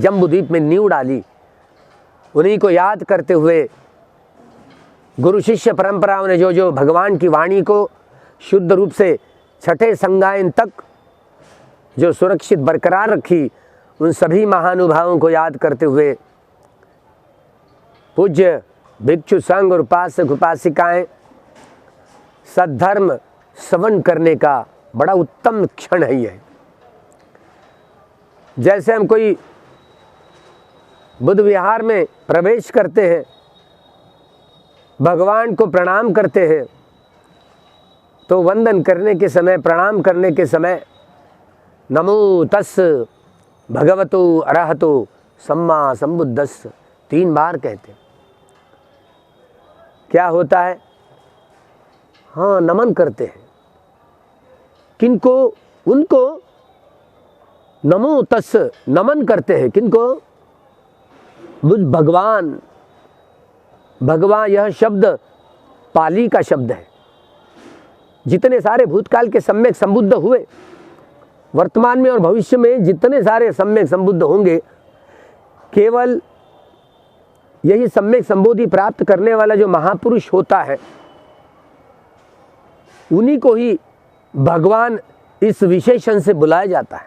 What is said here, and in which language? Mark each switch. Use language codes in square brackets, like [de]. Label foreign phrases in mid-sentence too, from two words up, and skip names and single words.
[hi] जम्बूद्वीप में नींव डाली, उन्हीं को याद करते हुए गुरु शिष्य परंपराओं ने जो जो भगवान की वाणी को शुद्ध रूप से छठे संगायन तक जो सुरक्षित बरकरार रखी, उन सभी महानुभावों को याद करते हुए पूज्य भिक्षु संघ और उपासक उपासिकाएं सद्धर्म श्रवण करने का बड़ा उत्तम क्षण है यह। जैसे हम कोई बुद्ध विहार में प्रवेश करते हैं, भगवान को प्रणाम करते हैं, तो वंदन करने के समय, प्रणाम करने के समय [pi] नमो तस् भगवतो अरहतो सम्मा संबुद्धस्स [hi] 3 बार कहते हैं। क्या होता है? हाँ, नमन करते हैं। किनको? उनको [pi] नमो तस् [hi] नमन करते हैं। किनको? बुद्ध भगवान। भगवान यह शब्द पाली का शब्द है। जितने सारे भूतकाल के सम्यक संबुद्ध हुए, वर्तमान में और भविष्य में जितने सारे सम्यक संबुद्ध होंगे, केवल यही सम्यक संबोधि प्राप्त करने वाला जो महापुरुष होता है, उन्हीं को ही भगवान इस विशेषण से बुलाया जाता है।